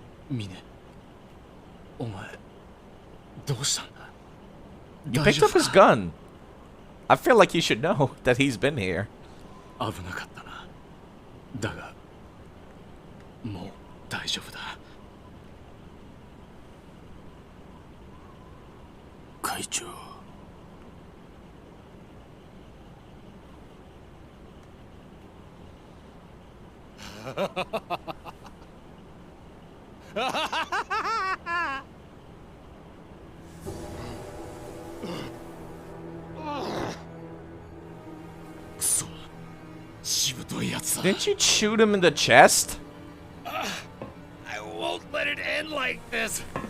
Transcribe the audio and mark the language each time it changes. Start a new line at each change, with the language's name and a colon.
Japanese: 峰お前どうしたんだ
English: You picked up his gun. I feel like you should know that he's been here.
Japanese: 危なかったなだがもう大丈夫だ会長くそしぶといやつだ
English: Didn't you shoot him in the chest? I won't let it end like this.